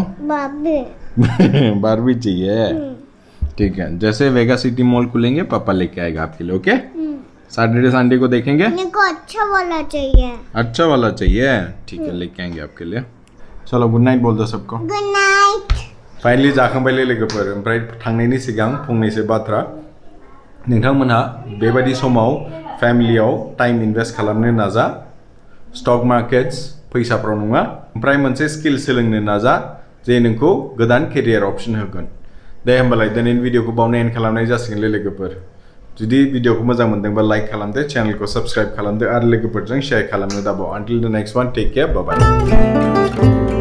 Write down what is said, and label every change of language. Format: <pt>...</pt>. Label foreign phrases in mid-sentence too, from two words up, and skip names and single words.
<hi>बाबी बारबी चाहिए ठीक है जैसे वेगा सिटी मॉल खुलेंगे पापा लेके आएगा आपके लिए</hi> <en>okay Saturday Sunday</en> <hi>को देखेंगे मेरे को अच्छा वाला चाहिए अच्छा वाला चाहिए ठीक है लेके आएंगे आपके लिए चलो</hi> <en>good night</en> <hi>बोल दो सबको</hi> <en>good night</en> <brx>फाइनली जाखांबायलै लोगोफोर ओमफ्राय थांनायनि सिगां फंनैसो बाथ्रा नोंथांमोनहा बेबायदि समाव फेमिलियाव</brx> <en>time invest</en> <brx>खालामनो नाजा</brx> <en>stock markets</en> <brx>फैसाफ्राव नङा ओमफ्राय मोनसे स्किल सोलोंनो नाजा जे नोंखौ गोदान</brx> <en>career option</en> <brx>होगोन दे होमबालाय दिनैनि भिडिअखौ बावनो एन्ड खालामनाय जासिगोनलै लोगोफोर जुदि भिडिअखौ मोजां मोनदोंबा लाइक खालामदो चेनेलखौ सब्सक्राइब खालामदो आरो लोगोफोरजों शेयार खालामनो दाबाव</brx> <en>until the next one take care bye bye</en>